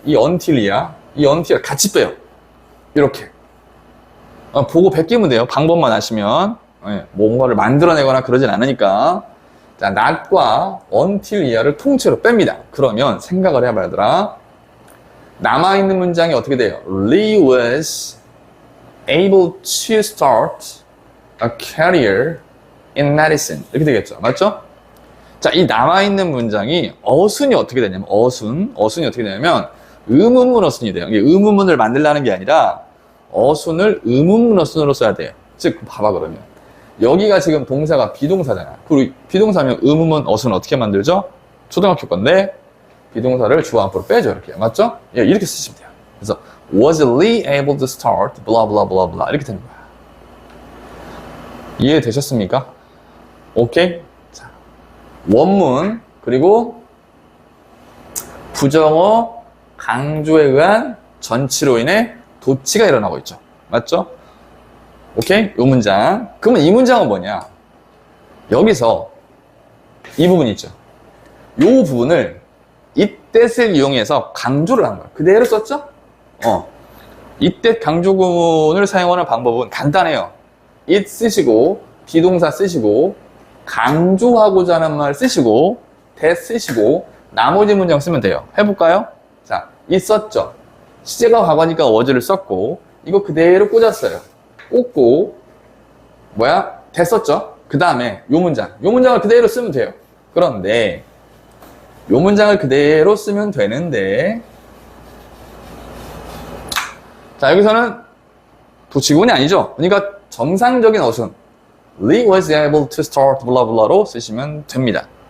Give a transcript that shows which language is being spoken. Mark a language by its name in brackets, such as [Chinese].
[Korean] 이 until이야 같이 빼요. 이렇게. 보고 베끼면 돼요. 방법만 아시면. 뭔가를 만들어내거나 그러진 않으니까. 자, not과 until 이하를 통째로 뺍니다. 그러면 생각을 해봐, 얘들아. 남아있는 문장이 어떻게 돼요? [English] Lee was able to start a career in medicine. [Korean] 이렇게 되겠죠. 맞죠? 자, 이 남아있는 문장이 어순이 어떻게 되냐면, 어순이 어떻게 되냐면, 의문문 어순이 돼요. 이게 의문문을 만들라는 게 아니라, 어순을 의문문 어순으로 써야 돼요. 즉, 봐봐, 그러면. 여기가 지금 동사가 비동사잖아. 그리고 비동사면 의문문 어순 어떻게 만들죠? 초등학교 건데, 비동사를 주어 앞으로 빼죠. 이렇게. 맞죠? 예, 이렇게 쓰시면 돼요. 그래서, [English] was Lee able to start, blah, blah, blah, blah. [Korean] 이렇게 되는 거야. 이해되셨습니까? 오케이? 자, 원문, 그리고 부정어, 강조에 의한 전치로 인해 도치가 일어나고 있죠. 맞죠? 오케이? 이 문장. 그러면 이 문장은 뭐냐? 여기서 이 부분 있죠. 이 부분을 이때를 이용해서 강조를 한 거야. 그대로 썼죠? 이때 강조구문을 사용하는 방법은 간단해요. it 쓰시고, 비동사 쓰시고, 강조하고자 하는 말 쓰시고, that 쓰시고, 나머지 문장 쓰면 돼요. 해볼까요? 자, it 썼죠. 시제가 과거니까 was를 썼고, 이거 그대로 꽂았어요. 꽂고, that 썼죠? 그 다음에 요 문장을 그대로 쓰면 돼요. 그런데, 요 문장을 그대로 쓰면 되는데, 자, 여기서는 도치구문이 아니죠. 그러니까 정상적인 어순, [English] Lee was able to start blah blah [Korean] 로 쓰시면 됩니다.